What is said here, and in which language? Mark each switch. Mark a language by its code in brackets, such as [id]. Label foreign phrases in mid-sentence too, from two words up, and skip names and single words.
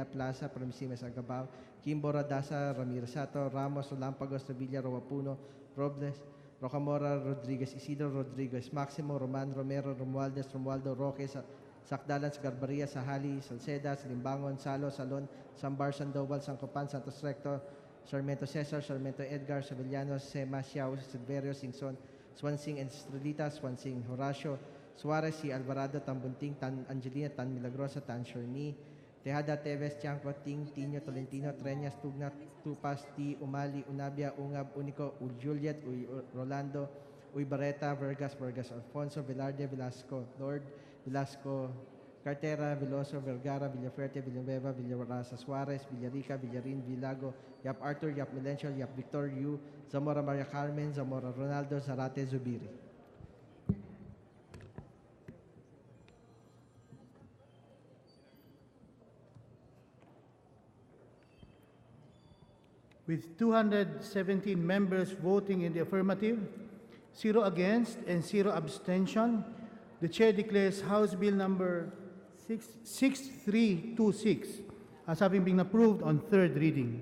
[en] Plaza, Promisimes, Agabao, Kimbo, Radasa, Ramirez Sato, Ramos, Lampagos, Sevilla, Rowapuno, Robles, Rocamora, Rodriguez, Isidro, Rodriguez, Maximo, Roman, Romero, Romualdez, Romualdo, Roque, Sakdalan, Garbaria, Sahali, Salceda, Limbangon, Salo, Salon, Sambar, Sandoval, Sancopan, Santos Recto, Sarmiento Cesar, Sarmiento Edgar, Sevillano, Sema, Xiao, Silverio, Singson, Swansing, Estrelita, Swansing, Horacio, Suarez, si Alvarado, Tambunting, Tan Angelina, Tan Milagrosa, Tan Shorni, Tejada, Teves, Tiangco, Ting, Tino, Tolentino, Treñas, Tugna, Tupas, T, Umali, Unabia, Ungab, Unico, Juliet, Rolando, Barreta, Vergas, Alfonso, Velarde, Velasco, Lord, Velasco, Cartera, Veloso, Vergara, Villafuerte, Villanueva, Villarasa, Suarez, Villarica, Villarin, Villago, Yap Arthur, Yap Melencio, Yap Victor, Yu, Zamora Maria Carmen, Zamora Ronaldo, Zarate, Zubiri. With 217 members voting in the affirmative, 0 against, and 0 abstention, the Chair declares House Bill number 6326 as having been approved on third reading.